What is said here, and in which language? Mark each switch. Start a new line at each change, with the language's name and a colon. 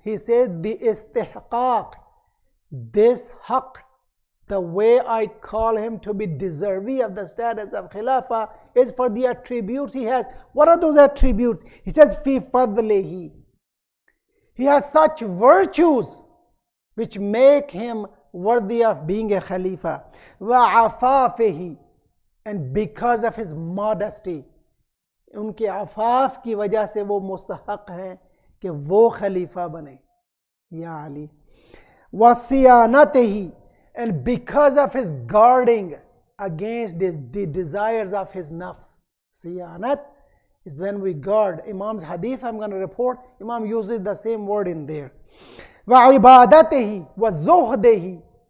English: He says, the istihqaq, this haqq, the way I call him to be deserving of the status of Khilafah is for the attributes he has. What are those attributes? He says, fi fadlihi. He has such virtues which make him worthy of being a Khalifa.
Arabic: Wa afafihi.
English: And because of his modesty,
Hindi: उनके आफाफ की वजह से वो मुस्तहक हैं कि वो खलीफा बने या Ali.
Arabic: वसियानतही.
English: And because of his guarding against the desires of his nafs. Siyanat is when we guard. Imam's hadith I'm going to report, Imam uses the same word in there.
Arabic: وَعِبَادَتِهِ وَزُهْدِهِ.